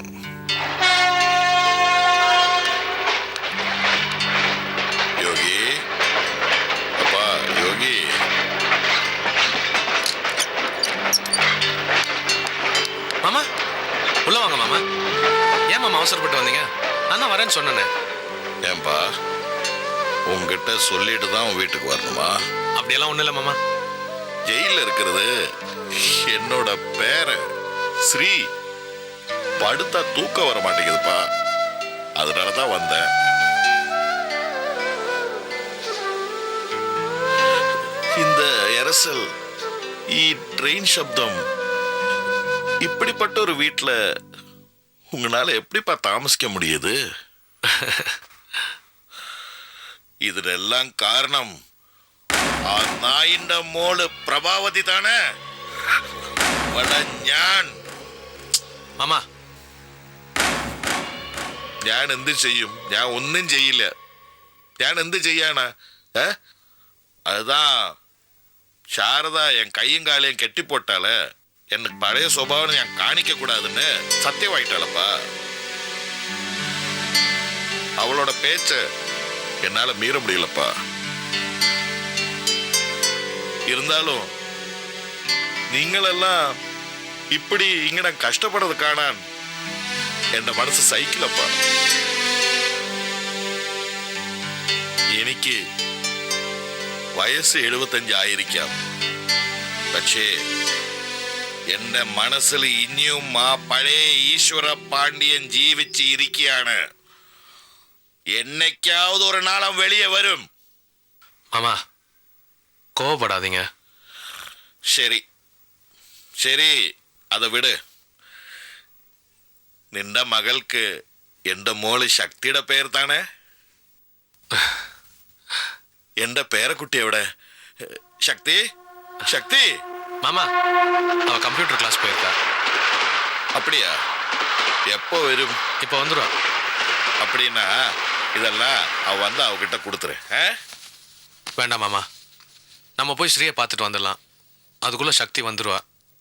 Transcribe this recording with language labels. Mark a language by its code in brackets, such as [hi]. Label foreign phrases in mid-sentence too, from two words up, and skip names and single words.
[ml] യോഗി, അപ്പാ യോഗി. [ta] மாமா உள்ள வாங்க மாமா. ஏன் மாமா அவசரப்பட்டு வந்தீங்க? நான் தான் வரேன்னு சொன்னேனே. ஏன்பா, உங்ககிட்ட சொல்லிட்டு தான் உன் வீட்டுக்கு வரணுமா? அப்படியெல்லாம் ஒண்ணும் இல்லை மாமா. ஜெயில இருக்கிறது என்னோட பேர ஸ்ரீ. படுத்தா தூக்கம் வர மாட்டேங்குதுப்பா, அதனாலதான் வந்தேன். இந்த எரசல் ட்ரெயின் சப்தம், இப்படிப்பட்ட ஒரு வீட்டுல உங்களால எப்படிப்பா தாமசிக்க முடியுது? [ml] ഇതിനെല്ലാം കാരണം ആ നായിന്റെ മോള് പ്രഭാവതി താനെ. [ta] மாமா [ml] ഞാൻ എന്ത് ചെയ്യും? ഞാൻ ഒന്നും ചെയ്യില്ല. ഞാൻ എന്ത് ചെയ്യാനാ? [ta] அதுதான் சாரதா என் கையும் காலையும் கெட்டி போட்டால, எனக்கு பழைய சுபாவம் நான் காணிக்க கூடாதுன்னு சத்தியமாயிட்டாளப்பா. அவளோட பேச்ச என்னால மீற முடியலப்பா. இருந்தாலும் நீங்களெல்லாம் இப்படி இங்க நான் கஷ்டப்படுறது காணான் [ml] എന്റെ മനസ്സ് സഹിക്കില്ലപ്പാ. എനിക്ക് വയസ്സ് 75 ആയിരിക്കാം. പക്ഷേ എന്റെ മനസ്സിൽ ഇനിയും ആ പഴയ ഈശ്വര പാണ്ഡ്യൻ ജീവിച്ച് ഇരിക്കുകയാണ്. [ta] എന്നைக்காவது ஒரு நாள் அவன் வெளியே வரும். மாமா கோவப்படாதீங்க. [ml] ശരി ശരി, [ta] அதை விடு. [ml] നിന്റെ മകൾക്ക് എന്റെ മോള് ശക്തിയുടെ പേര് താണേ. എന്റെ പേരക്കുട്ടി എവിടെ? ശക്തി, ശക്തി. [ta] மாமா அவ [en] computer class [ta] போயிருக்கா. அப்படியா? எப்போ வரும்? இப்போ வந்துடுவா. அப்படின்னா இதெல்லாம் அவ வந்து அவகிட்ட கொடுத்துரு. வேண்டாம் மாமா, நம்ம போய் ஸ்ரீயை பார்த்துட்டு வந்துடலாம். அதுக்குள்ள சக்தி வந்துடுவா.